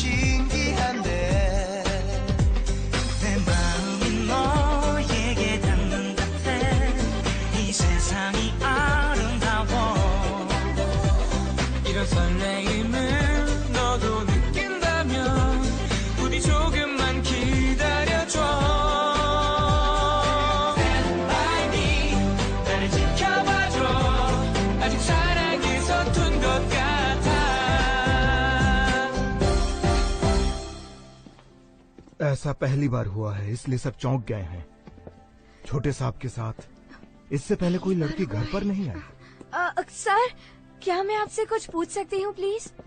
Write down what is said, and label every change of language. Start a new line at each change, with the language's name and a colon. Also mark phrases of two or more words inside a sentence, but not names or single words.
Korean: 신기한데 내 마음이 너에게 닿는 듯해 이 세상이 아름다워 이런 설레임을 너도 느낀다면 부디 조금만 기다려줘
English: Stand by me
Korean: 나를 지켜봐줘 아직 사랑에 서툰 것 같아
Hindi: ऐसा पहली बार हुआ है, इसलिए सब चौंक गए हैं। छोटे साहब के साथ इससे पहले कोई लड़की घर पर नहीं आई। सर, क्या मैं आपसे कुछ पूछ सकती हूँ प्लीज?